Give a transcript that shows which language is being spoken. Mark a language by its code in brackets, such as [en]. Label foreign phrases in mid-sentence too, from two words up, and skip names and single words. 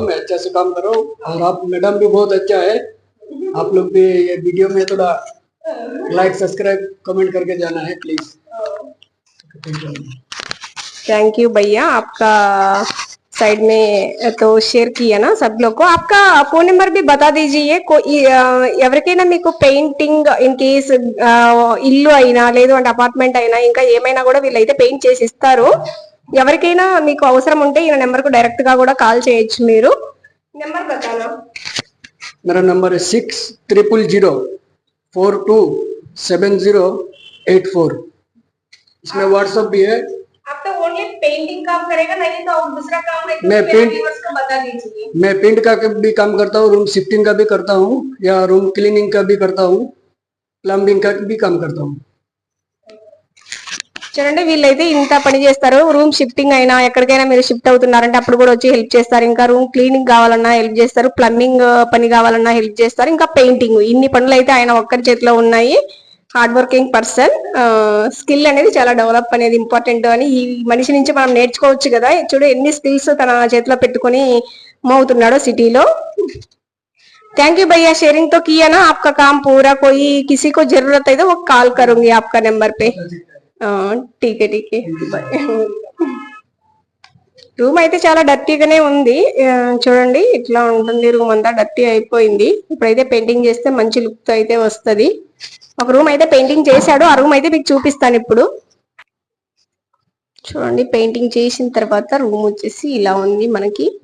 [hi] मैं अच्छा से काम कर रहा हूँ और आप मैडम भी बहुत अच्छा है। आप लोग भी ये वीडियो में थोड़ा [en] like subscribe comment [hi] करके जाना है प्लीज। [en] thank you [hi] भैया, आपका साइड में तो शेयर किया ना सब लोग को। आपका फोन नंबर भी बता दीजिए। [te] ఎవరికైనా మీకు పెయింటింగ్ [en] in case [te] ఇల్లు అయినా లేదు అంటే అపార్ట్మెంట్ అయినా ఇంకా ఏమైనా కూడా వీళ్ళైతే పెయింట్ చేసి ఇస్తారు. ఎవరికైనా మీకు అవసరం ఉంటే ఈ నెంబర్ కు డైరెక్ట్ గా కూడా కాల్ చేయొచ్చు మీరు. [hi] నెంబర్ बताना। मेरा नंबर है 6000427084। इसमें व्हाट्सएप भी है। आप तो [en] only painting [hi] काम करेगा, नहीं तो और दूसरा काम है तो मैं पेंट का बता दीजिए। मैं पेंट का भी काम करता हूँ, [en] room shifting [hi] का भी करता हूँ, या [en] room cleaning [hi] का भी करता हूँ, प्लम्बिंग का भी काम करता हूँ। [te] చూడండి, వీళ్ళైతే ఇంత పని చేస్తారు. [en] room shifting [te] అయినా ఎక్కడికైనా మీరు షిఫ్ట్ అవుతున్నారంటే అప్పుడు కూడా వచ్చి హెల్ప్ చేస్తారు. ఇంకా [en] room cleaning [te] కావాలన్నా హెల్ప్ చేస్తారు, ప్లంబింగ్ పని కావాలన్నా హెల్ప్ చేస్తారు, ఇంకా పెయింటింగ్. ఇన్ని పనులు అయితే ఆయన ఒక్కరి చేతిలో ఉన్నాయి. [en] hard working person. [te] స్కిల్ అనేది చాలా డెవలప్ అనేది ఇంపార్టెంట్ అని ఈ మనిషి నుంచి మనం నేర్చుకోవచ్చు కదా. చూడు ఎన్ని స్కిల్స్ తన చేతిలో పెట్టుకుని మూవ్ అవుతున్నాడో సిటీలో. [en] thank you [hi] भैया, शेयरिंग तो किया ना। आपका काम पूरा, कोई किसी को जरूरत है तो वो कॉल करूंगी आपका नंबर पे। ठीक है ठीक है, [te] రూమ్ అయితే చాలా డర్టీగానే ఉంది. చూడండి ఇట్లా ఉంటుంది, రూమ్ అంతా డర్టీ అయిపోయింది. ఇప్పుడైతే పెయింటింగ్ చేస్తే మంచి లుక్ తో అయితే వస్తుంది. ఒక రూమ్ అయితే పెయింటింగ్ చేశాడు, ఆ రూమ్ అయితే మీకు చూపిస్తాను ఇప్పుడు. చూడండి, పెయింటింగ్ చేసిన తర్వాత రూమ్ వచ్చేసి ఇలా ఉంది మనకి.